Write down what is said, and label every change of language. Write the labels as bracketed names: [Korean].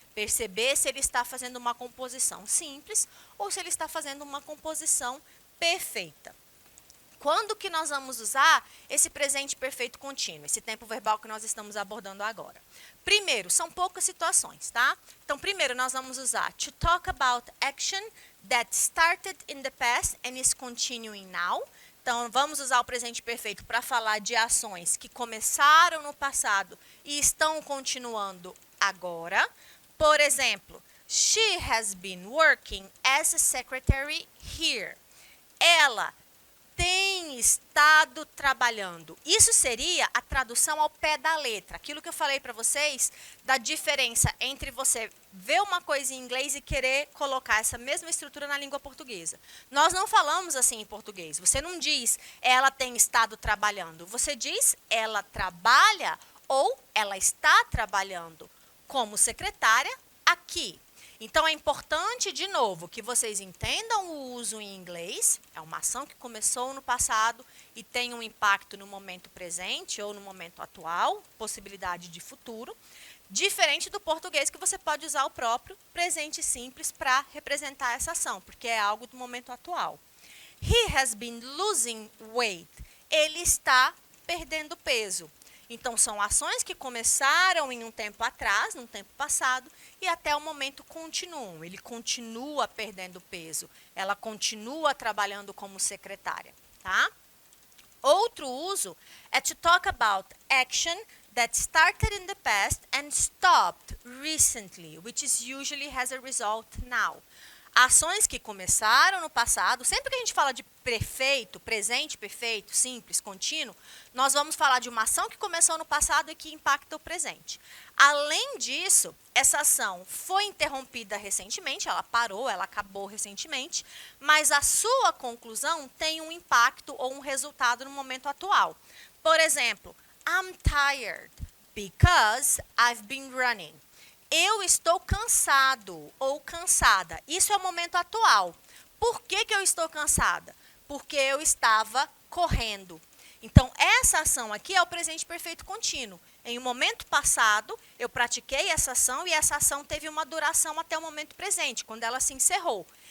[Portuguese] Perceber se ele está fazendo uma composição simples ou se ele está fazendo uma composição perfeita. Quando que nós vamos usar esse presente perfeito contínuo, esse tempo verbal que nós estamos abordando agora? Primeiro, são poucas situações, tá? Então, primeiro, nós vamos usar [English] to talk about action that started in the past and is continuing now. [Portuguese] Então, vamos usar o presente perfeito para falar de ações que começaram no passado e estão continuando agora. Por exemplo, [English] she has been working as a secretary here. [Portuguese] Ela tem estado trabalhando. Isso seria a tradução ao pé da letra. Aquilo que eu falei para vocês da diferença entre você ver uma coisa em inglês e querer colocar essa mesma estrutura na língua portuguesa. Nós não falamos assim em português. Você não diz ela tem estado trabalhando. Você diz ela trabalha ou ela está trabalhando como secretária aqui. Então, é importante, de novo, que vocês entendam o uso em inglês. É uma ação que começou no passado e tem um impacto no momento presente ou no momento atual, possibilidade de futuro. Diferente do português, que você pode usar o próprio presente simples para representar essa ação, porque é algo do momento atual. [English] He has been losing weight. [Portuguese] Ele está perdendo peso. Então, são ações que começaram em um tempo atrás, num tempo passado, e até o momento continuam. Ele continua perdendo peso. Ela continua trabalhando como secretária. Tá? Outro uso é [English] to talk about action that started in the past and stopped recently, which is usually has a result now. [Portuguese] Ações que começaram no passado, sempre que a gente fala de perfeito, presente perfeito, simples, contínuo, nós vamos falar de uma ação que começou no passado e que impacta o presente. Além disso, essa ação foi interrompida recentemente, ela parou, ela acabou recentemente, mas a sua conclusão tem um impacto ou um resultado no momento atual. Por exemplo, [English] I'm tired because I've been running. [Portuguese] Eu estou cansado ou cansada. Isso é o momento atual. Por que eu estou cansada? Porque eu estava correndo. Então, essa ação aqui é o presente perfeito contínuo. Em um momento passado, eu pratiquei essa ação e essa ação teve uma duração até o momento presente, quando ela se encerrou.